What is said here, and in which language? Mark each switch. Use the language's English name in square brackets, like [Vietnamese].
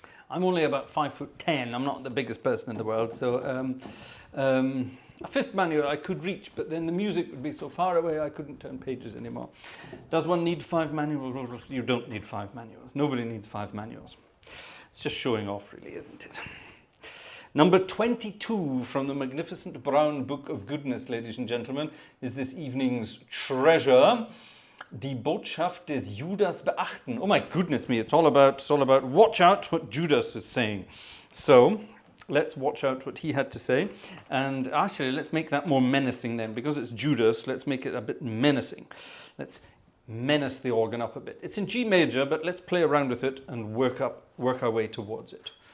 [English] I'm only about 5'10". I'm not the biggest person in the world, so a 5th manual I could reach, but then the music would be so far away I couldn't turn pages anymore. Does one need 5 manuals? You don't need 5 manuals. Nobody needs 5 manuals. It's just showing off, really, isn't it? Number 22 from the magnificent brown book of goodness, ladies and gentlemen, is this evening's treasure. [German] Die Botschaft des Judas beachten. [English] Oh my goodness me, it's all about watch out what Judas is saying. So let's watch out what he had to say. And actually, let's make that more menacing then. Because it's Judas, let's make it a bit menacing. Let's menace the organ up a bit. It's in G major, but let's play around with it and work our way towards it.